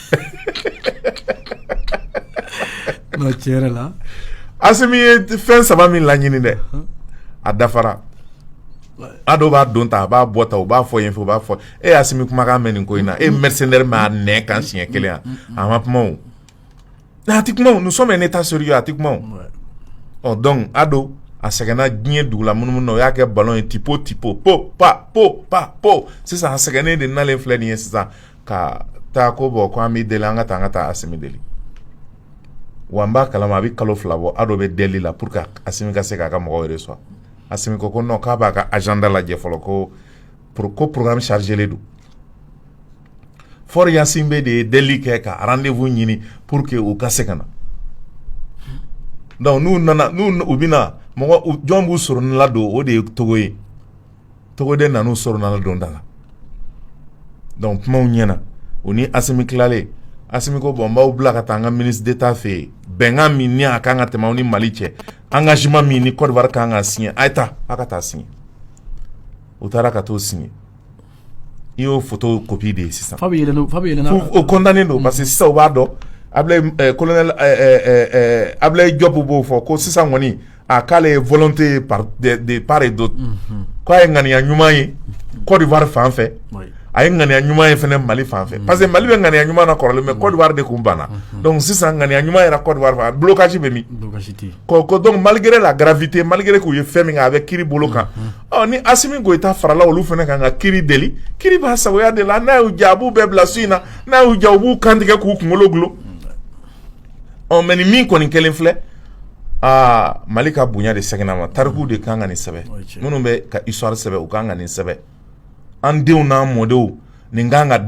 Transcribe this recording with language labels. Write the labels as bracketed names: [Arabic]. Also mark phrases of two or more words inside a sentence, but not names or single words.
[Bambara] Assimi ye fɛn 3 min laɲini dɛ a dafara Ado b'a don ta a b'a bɔ ta u b'a fɔ yen fɛ u b'a fɔ Assimi kumakan mɛn nin ko in na mercenaire m'a nɛ kan siɲɛ kelen a ma kuma o a ti kuma o [French] nous sommes un état sérieux [Bambara] a ti kuma o donc Ado a sɛgɛnna diɲɛ dugu la munumunu na o y'a kɛ ballon ye tipo po sisan a sɛgɛnnen de nalen filɛ nin ye sisan ka ta ko bɔ ko an bɛ deli an ka taa Asimi deli wa n b'a kalama a bɛ kalo 2 bɔ a dɔ bɛ deli la [French] pour que [Bambara] Asimi ka se k'a ka mɔgɔw reçoit Asimi ko non k'a b'a ka agenda lajɛ fɔlɔ ko [French] programme chargé [Bambara] le don fɔr Yasin bɛ de ye deli kɛ ka rendez-vous ɲini [French] pour que [Bambara] u ka se ka na donc n'u u bɛna mɔgɔ jɔn b'u sɔrɔ la don o de ye Togo ye Togo de nan'u sɔrɔ la don da la donc kumaw ɲɛna o ni Asimi tilalen Asimi ko bon n b'aw bila ka taa an ka [French] ministre d'État [Bambara] fɛ yen bɛnkan min ni a kan ka tɛmɛ aw ni Mali cɛ engagement min ni Côte d'Ivoire kan ka signer a ye taa a ka taa signer u taara ka t'o signer i y'o photo copie de ye sisan o condamné don [French] parce que [Bambara] sisan u b'a dɔn colonel Ablaye Diop b'o fɔ ko sisan kɔni a k'ale ye [French] volonté de part et d'autre [Bambara] ko a ye ŋaniya ɲuman ye Côte d'Ivoire fan fɛ a ye ŋaniya ɲuman ye fɛnɛ Mali fan fɛ [French] parce que [Bambara] Mali bɛ ŋaniya ɲuman na kɔrɔlen mais Côte d'Ivoire de kun banna donc sisan ŋaniya ɲuman yɛrɛ Côte d'Ivoire fan blocage bɛ min ko [French] donc malgré la gravité malgré [Bambara] k'u ye fɛn min kɛ a bɛ kiiri bolo kan ni Asimi Goïta farala olu fɛnɛ kan ka kiiri deli kiiri b'a sagoya de la n'a y'u ja a b'u bɛɛ bila so in na n'a y'u ja u b'u kantigɛ k'u kunkolo gulo mais ni min kɔni kelen filɛ Mali ka bonya de sɛgɛnna ma tariku de kan ka nin sɛbɛ minnu bɛ ka histoire sɛbɛ u kan ka nin sɛbɛ an denw n'an mɔdenw nin kan ka